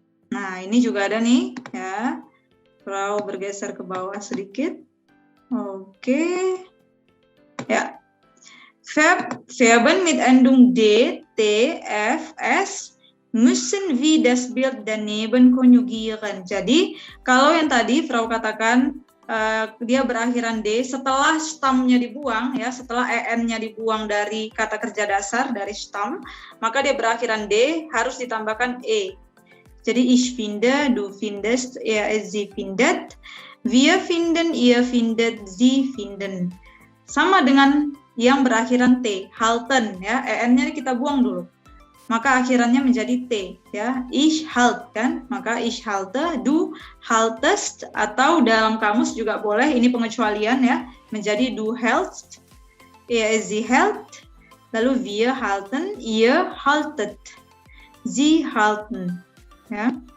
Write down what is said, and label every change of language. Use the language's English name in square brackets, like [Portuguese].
[Indonesian] Nah, ini juga ada nih, ya. Frau bergeser ke bawah sedikit. Oke. Ya. [German] Verben mit Endung D, T, F, S müssen wie das Bild daneben konjugieren. [Indonesian] Jadi, kalau yang tadi Frau katakan dia berakhiran D, setelah stamnya dibuang, ya, setelah en-nya dibuang dari kata kerja dasar, dari stam, maka dia berakhiran D, harus ditambahkan E. [German] Jadi, ich finde, du findest, er, sie findet, wir finden, ihr findet, sie finden. [Indonesian] Sama dengan yang berakhiran T, halten, ya, en-nya kita buang dulu. Maka akhirannya menjadi T, ya. [German] Ich halt, kan? Maka ich halte, du haltest, [Indonesian] atau dalam kamus juga boleh, ini pengecualian ya, menjadi [German] du hältst, er, sie hält, lalu wir halten, ihr haltet, sie halten, ya.